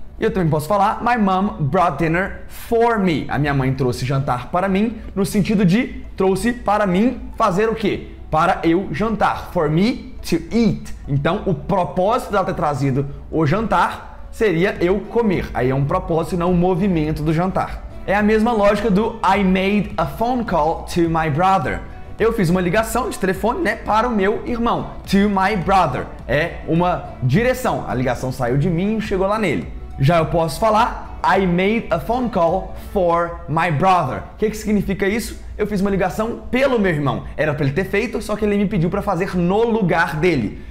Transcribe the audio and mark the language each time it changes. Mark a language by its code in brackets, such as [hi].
[pt] Eu também posso falar [en] My mom brought dinner for me. [pt] A minha mãe trouxe jantar para mim, no sentido de trouxe para mim fazer o quê? Para eu jantar. [en] For me to eat. [pt] Então, o propósito dela ter trazido o jantar seria eu comer. Aí é um propósito e não um movimento do jantar. É a mesma lógica do [en] I made a phone call to my brother. [pt] Eu fiz uma ligação de telefone, né, para o meu irmão. [en] To my brother. [pt] É uma direção. A ligação saiu de mim e chegou lá nele. Já eu posso falar [en] I made a phone call for my brother. [pt] O que significa isso? Eu fiz uma ligação pelo meu irmão. Era para ele ter feito, só que ele me pediu para fazer no lugar dele.